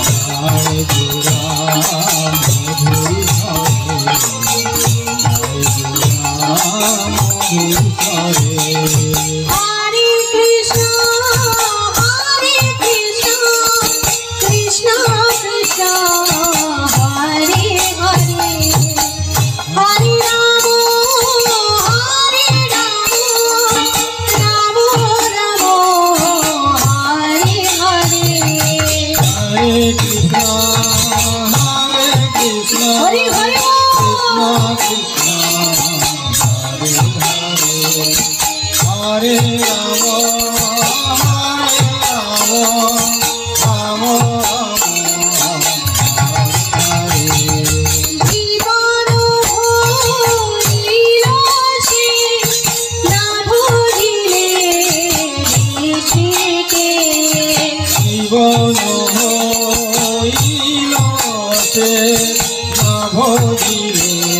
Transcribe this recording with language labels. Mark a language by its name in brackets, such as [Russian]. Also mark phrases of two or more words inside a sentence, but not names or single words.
[Sanskrit] হরে কৃষ্ণ কৃষ্ণ কৃষ্ণ হরে হরে হরে রাম রাম রাম হরে হরে হরে হরে Hare Rama, Rama [Bangla] জীবন হইল সে না বুঝিলে ঋষিকে জীবন হইল সে না ভজিলে